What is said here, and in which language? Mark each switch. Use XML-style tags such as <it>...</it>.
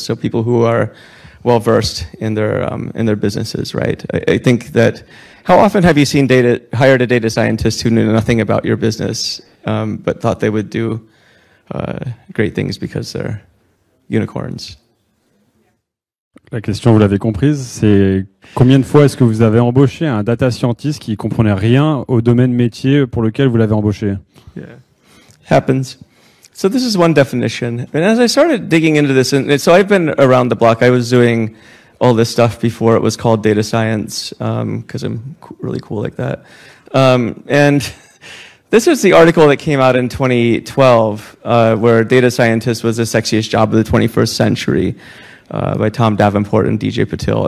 <en>So people who are well-versed in their businesses, right? I think that how often have you seen hired a data scientist who knew nothing about your business, but thought they would do great things because they're unicorns?</en> <fr>La question, vous l'avez comprise, c'est combien de fois est-ce que vous avez embauché un data scientist qui comprenait rien au domaine métier pour lequel vous l'avez embauché?</fr> <en>Yeah, happens. So this is one definition. And as I started digging into this, and so I've been around the block. I was doing all this stuff before it was called data science, because I'm really cool like that. And this was the article that came out in 2012, where data scientist was the sexiest job of the 21st century, by Tom Davenport and DJ Patil.</en>